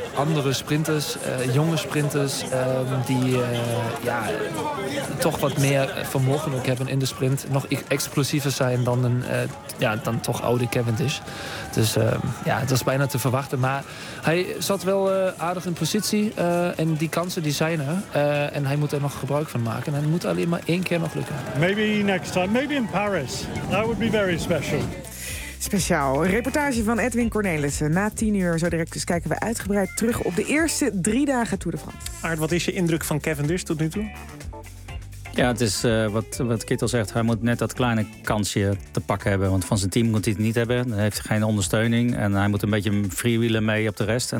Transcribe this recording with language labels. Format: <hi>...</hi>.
<nl>andere sprinters, jonge sprinters, die toch wat meer vermogen ook hebben in de sprint. Nog explosiever zijn dan dan toch oude Cavendish. Dus het was bijna te verwachten. Maar hij zat wel aardig in positie en die kansen die zijn er. En hij moet er nog gebruik van maken. En het moet alleen maar één keer nog lukken.</nl> <en>Maybe next time, maybe in Paris. That would be very special.</en> <nl>Speciaal. Een reportage van Edwin Cornelissen. Na 10 uur, zo direct dus, kijken we uitgebreid terug op de eerste 3 dagen Tour de France. Aart, wat is je indruk van Cavendish tot nu toe? Ja, het is wat Kittel al zegt. Hij moet net dat kleine kansje te pakken hebben. Want van zijn team moet hij het niet hebben. Hij heeft geen ondersteuning. En hij moet een beetje freewheelen mee op de rest.</nl>